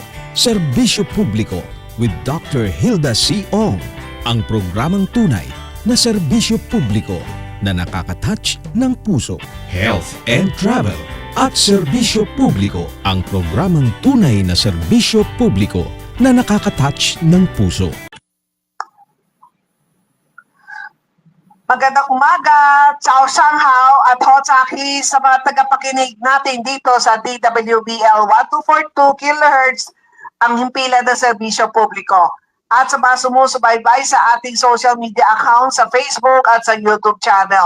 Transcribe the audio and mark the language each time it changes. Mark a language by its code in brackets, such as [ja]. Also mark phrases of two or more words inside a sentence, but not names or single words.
[tl] Serbisyo Publiko with Dr. Hilda C. Ong. Ang programang tunay na serbisyo publiko na nakaka-touch ng puso. Health and Travel at Serbisyo Publiko. Ang programang tunay na serbisyo publiko na nakaka-touch ng puso. Magandang umaga, Ciao Shanghao at Hotsaki sa mga tagapakinig natin dito sa DWBL 1242 kHz ang himpilan ng serbisyo publiko at sa mga sumusubaybay sa ating [en] social media account [tl] sa Facebook at sa YouTube channel.